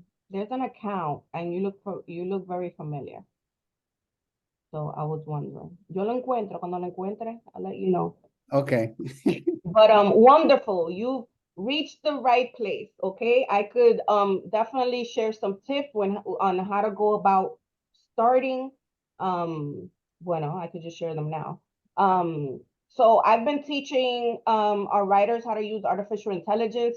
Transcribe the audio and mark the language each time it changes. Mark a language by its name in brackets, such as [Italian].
[English] There's an account and you look very familiar. So I was wondering. [Spanish] Yo lo encuentro. Cuando lo encuentre, [English] I'll let you know. Okay. But wonderful. reach the right place, okay? I could definitely share some tips on how to go about starting. Bueno, I could just share them now. So I've been teaching our writers how to use artificial intelligence.